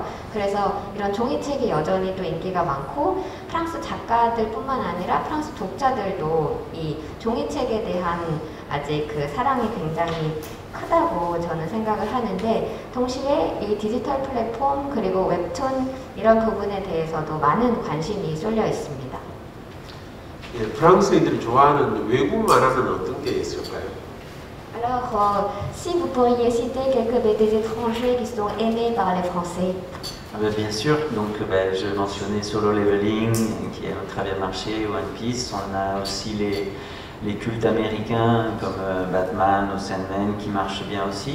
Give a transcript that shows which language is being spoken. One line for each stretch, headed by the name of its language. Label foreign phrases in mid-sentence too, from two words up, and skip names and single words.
Korean: 그래서 이런 종이책이 여전히 또 인기가 많고 프랑스 작가들뿐만 아니라 프랑스 독자들도 이 종이책에 대한 아직 그 사랑이 굉장히 크다고 저는 생각을 하는데 동시에 이 디지털 플랫폼 그리고 웹툰 이런 부분에 대해서도 많은 관심이 쏠려 있습니다. 예, 프랑스인들이 좋아하는 외국 만화는 어떤 게 있을까요?
French: Alors, si vous pourriez citer quelques BD étrangers qui sont aimés par les Français. Bien sûr, donc je mentionnais Solo Leveling qui a très bien marché, One Piece, on a aussi les cultes américains comme Batman ou Sandman qui marchent bien aussi.